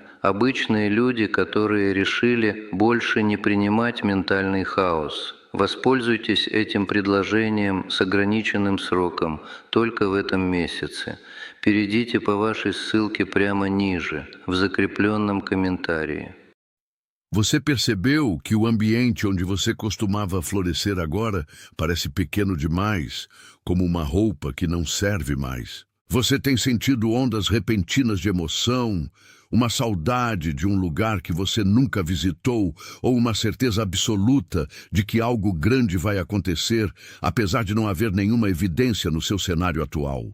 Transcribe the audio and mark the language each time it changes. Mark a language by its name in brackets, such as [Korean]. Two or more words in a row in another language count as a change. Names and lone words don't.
[Russian] Обычные люди, которые решили больше не принимать ментальный хаос. Воспользуйтесь этим предложением с ограниченным сроком, только в этом месяце. Перейдите по вашей ссылке прямо ниже, в закрепленном комментарии. [Portuguese] Você percebeu que o ambiente onde você costumava florescer agora parece pequeno demais, como uma roupa que não serve mais? Você tem sentido ondas repentinas de emoção, uma saudade de um lugar que você nunca visitou ou uma certeza absoluta de que algo grande vai acontecer, apesar de não haver nenhuma evidência no seu cenário atual?